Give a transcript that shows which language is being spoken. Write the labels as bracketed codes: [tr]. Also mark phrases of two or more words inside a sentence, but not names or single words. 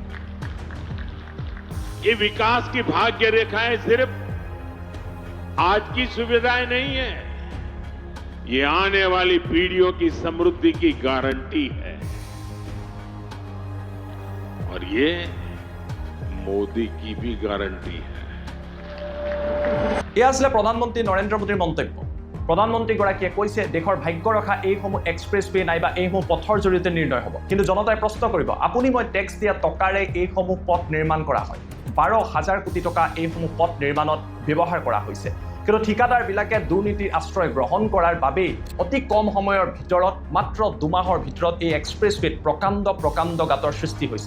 [hi] ये विकास की भाग्य रेखाएं सिर्फ आज की सुविधाएं नहीं है, ये आने वाली पीढ़ियों की समृद्धि की गारंटी है। और ये मोदी की भी गारंटी है। [as] এয়া আছিলে প্ৰধানমন্ত্ৰী নৰেন্দ্ৰ মোদীৰ মন্তব্য। প্ৰধানমন্ত্ৰীগৰাকীয়ে কৈছে দেশৰ ভাগ্য ৰখা এইসমূহ এক্সপ্ৰেছৱে নাইবা এইসমূহ পথৰ জৰিয়তে নিৰ্ণয় হ'ব, কিন্তু জনতাই প্ৰশ্ন কৰিব আপুনি মই টেক্স দিয়া টকাৰে এইসমূহ পথ নিৰ্মাণ কৰা হয়। 12,000 কোটি টকা এইসমূহ পথ নিৰ্মাণত ব্যৱহাৰ কৰা হৈছে, কিন্তু ঠিকাদাৰবিলাকে দুৰ্নীতিৰ আশ্ৰয় গ্ৰহণ কৰাৰ বাবেই অতি কম সময়ৰ ভিতৰত মাত্ৰ 2 মাহৰ ভিতৰত এই এক্সপ্ৰেছৱেত প্ৰকাণ্ড গাঁতৰ সৃষ্টি হৈছে।